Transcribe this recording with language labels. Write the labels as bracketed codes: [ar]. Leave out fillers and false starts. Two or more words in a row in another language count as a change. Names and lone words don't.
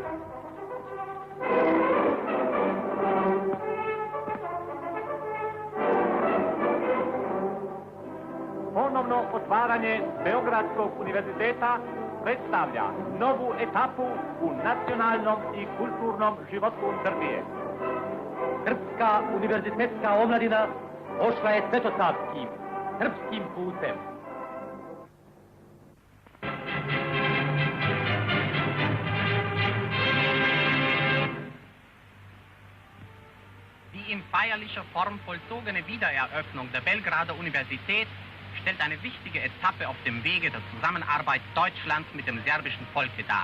[sr] Ponovno otvaranje Beogradskog univerziteta predstavlja novu etapu u nacionalnom i kulturnom životu Srbije. Srpska univerzitetska omladina pošla je svetosavskim, srpskim putem. [de] Die in feierlicher Form vollzogene Wiedereröffnung der Belgrader Universität stellt eine wichtige Etappe auf dem Wege der Zusammenarbeit Deutschlands mit dem serbischen Volke dar.